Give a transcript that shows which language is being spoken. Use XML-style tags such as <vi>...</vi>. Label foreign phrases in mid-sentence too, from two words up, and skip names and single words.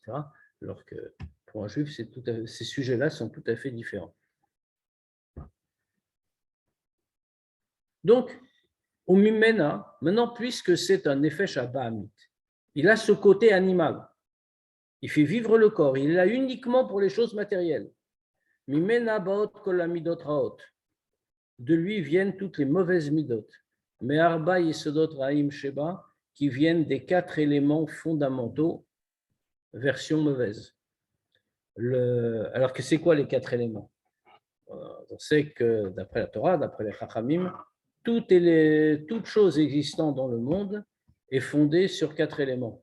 <fr>Alors que pour un juif, ces sujets-là sont tout à fait différents. Donc, au Mimena, maintenant, puisque c'est un</fr> <he>נפש הבהמית,</he> <fr>il a ce côté animal. Il fait vivre le corps. Il est là uniquement pour les choses matérielles.</fr> <he>ממנה באות כל המידות רעות.</he> <fr>De lui viennent toutes les mauvaises midot. Mais</fr> <he>ארבע יסודות רעים שבה,</he> <fr>qui viennent des 4 éléments fondamentaux, version mauvaise. Alors que c'est quoi les 4 éléments? On sait que d'après la Torah, d'après les Chachamim, toute chose existant dans le monde est fondée sur 4 éléments.</fr>